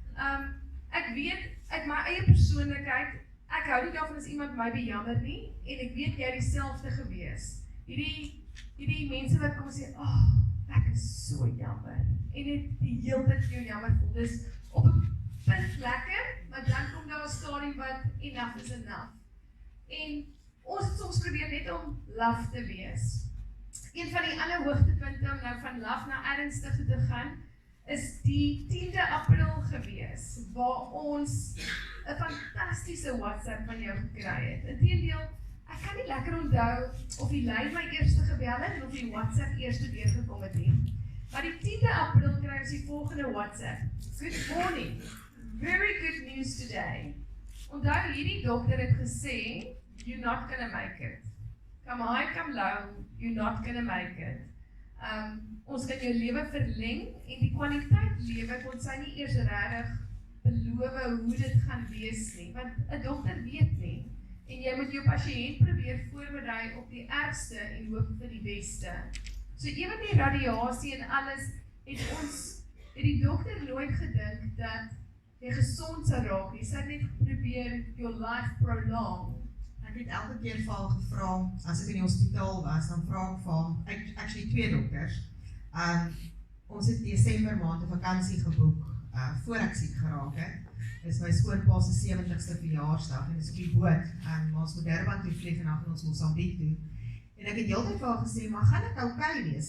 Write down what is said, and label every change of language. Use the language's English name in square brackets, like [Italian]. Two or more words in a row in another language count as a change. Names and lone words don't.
[Afrikaans] Ek weet uit my eie persoonlikheid, ek hou nie daarvan as iemand my bejammer nie, en ek weet jy dieselfde gewees. Hierdie mense wat kom sê, ek is so jammer, en net die hele tyd jou jammer voel, dus op 'n punt lekker, maar dan kom daar 'n stadium wat [English] enough is enough. [Afrikaans] En ons het soms probeer net om laf te wees. Een van die ander hoogtepunte om nou van laf na ernstig te gaan, is die 10de April gewees, waar ons 'n fantastiese WhatsApp van jou gekry het. Inteendeel, ek kan nie lekker onthou of die lyn my eerste gebel het en of die WhatsApp eerste deurgekom het nie. Maar die 10de April kry ons die volgende WhatsApp. [English] Good morning. Very good news today. [Afrikaans] Onthou, hierdie dokter het gesê, [English] you're not gonna make it. Come high, come low, you're not gonna make it. [Afrikaans] Ons kan jou lewe verleng en die kwaliteit lewe kon sy nie eers regtig beloof hoe dit gaan wees nie, want 'n dokter weet nie. En jy moet jou pasiënt probeer voorberei op die ergste en hoop vir die beste. So ewen die radiasie en alles, het die dokter nooit gedink dat jy gesond sou raak nie. Sy het net probeer [English] your life prolong. [Afrikaans] Ek het elke keer vir haar gevra, as ek in die hospitaal was, dan vra ek vir haar, actually 2 dokters. Ons het Desember maand 'n vakansie geboek, voor ek siek geraak het. Dis my skoonpa se 70ste verjaarsdag en dis op die boot. Ons moet Durban toe vlieg en dan gaan ons Mosambiek toe. En ek het heeltyd vir haar gesê, maar gaan ek okay wees?